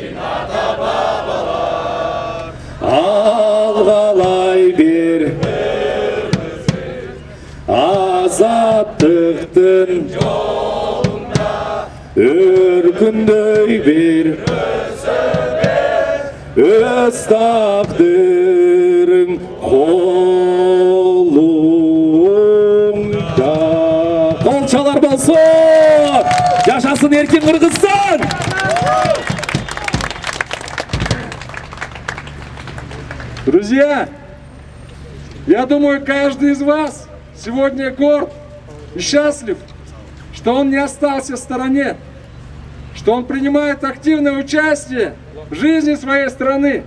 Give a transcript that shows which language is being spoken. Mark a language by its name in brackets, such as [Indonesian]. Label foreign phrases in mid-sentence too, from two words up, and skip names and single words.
[Kyrgyz] алгалай бер азаттыктын өркүндөй бер өз тагдырың колуңда. Колчалар болсун! Жашасын эркин Кыргызстан! [Russian] Друзья, я думаю, каждый из вас сегодня горд и счастлив, что он не остался в стороне, что он принимает активное участие в жизни своей страны.